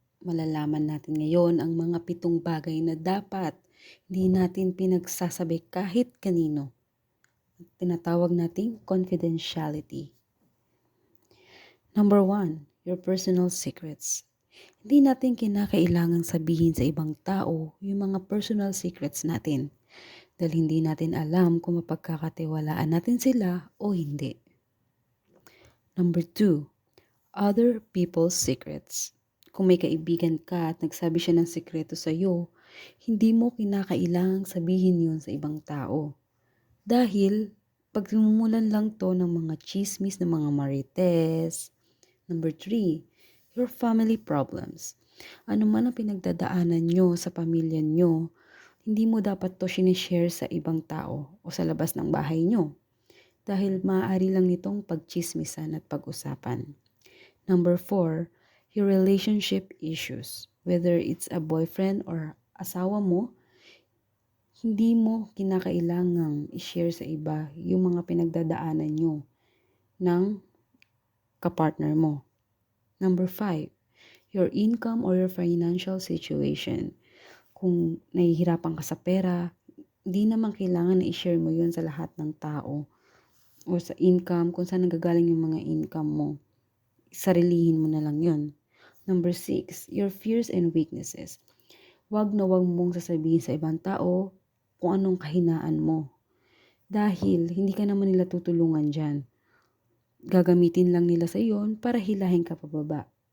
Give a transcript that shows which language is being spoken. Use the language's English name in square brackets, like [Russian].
[Filipino] Malalaman natin ngayon ang mga 7 bagay na dapat hindi natin pinagsasabi kahit kanino. Tinatawag nating confidentiality. [English] Number 1, your personal secrets. [Filipino] Hindi natin kinakailangang sabihin sa ibang tao yung mga personal secrets natin dahil hindi natin alam kung mapagkakatiwalaan natin sila o hindi. [English] Number 2, other people's secrets. [Filipino] Kung may kaibigan ka at nagsabi siya ng sikreto sa iyo, hindi mo kinakailangang sabihin yun sa ibang tao. Dahil pagmumulan lang to ng mga chismis ng mga marites. [English] Number 3, your family problems. [Filipino] Ano man ang pinagdadaanan nyo sa pamilya nyo, hindi mo dapat to sinishare sa ibang tao o sa labas ng bahay nyo. Dahil maaari lang nitong pagchismisan at pag-usapan. [English] Number 4, your relationship issues. Whether it's a boyfriend or [Filipino] asawa mo, hindi mo kinakailangang i-share sa iba yung mga pinagdadaanan nyo ng kapartner mo. [English] Number 5, your income or your financial situation. [Filipino] Kung nahihirapan ka sa pera, hindi naman kailangan na i-share mo yun sa lahat ng tao o sa income, kung saan nanggagaling yung mga income mo. Sarilihin mo na lang yun. [English] Number 6, your fears and weaknesses. [Filipino] Wag na wag mong sasabihin sa ibang tao kung anong kahinaan mo. Dahil hindi ka naman nila tutulungan dyan. Gagamitin lang nila sa iyon para hilahin ka pababa.